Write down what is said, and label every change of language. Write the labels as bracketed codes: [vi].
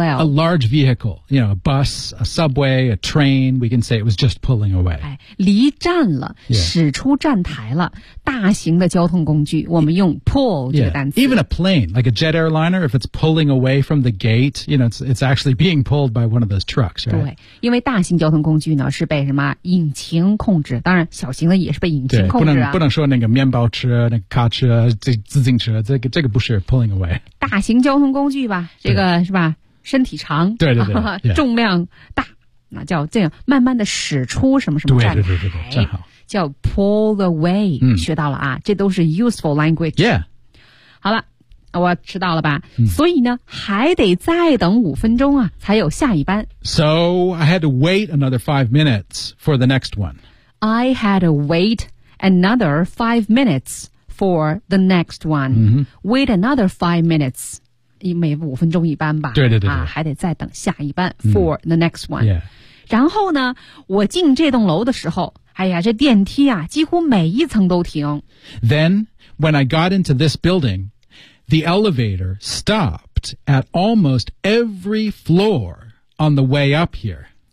[en] A large vehicle, you know, a bus, a subway, a train. We can say it was just pulling away. [zh] 哎，离站了， [en] yeah. [zh] 驶出站台了。大型的交通工具，我们用 pull 这个单词。 [en] Yeah. Even a plane, like a jet airliner, if it's pulling away from the gate, you know, it's actually being pulled by one of those trucks, right? [zh] 对，因为大型交通工具呢是被什么引擎控制，当然小型的也是被引擎控制啊。对，不能说那个面包车、那个卡车、自行车，这个不是 pulling away。大型交通工具吧，这个是吧？身体长，对对对，啊 yeah. 重量大，那叫这样慢慢的驶出什么什么站台。对对对对，正好。叫 pull away,、学到了啊，这都是 [en] useful language. Yeah. [zh] 好了，我迟到了吧、所以呢还得再等五分钟啊才有下一班。 [en] So, I had to wait another 5 minutes for the next one. I had to wait another 5 minutes for the next one.、Wait another 5 minutes. [zh] 每五分钟一班吧。对对对对。啊、还得再等下一班 [en] for、the next one. Yeah. [zh] 然后呢我进这栋楼的时候哎呀，这电梯啊，几乎每一层都停。 [en] Then, when I got into this building, the elevator stopped at almost every floor on the way up here.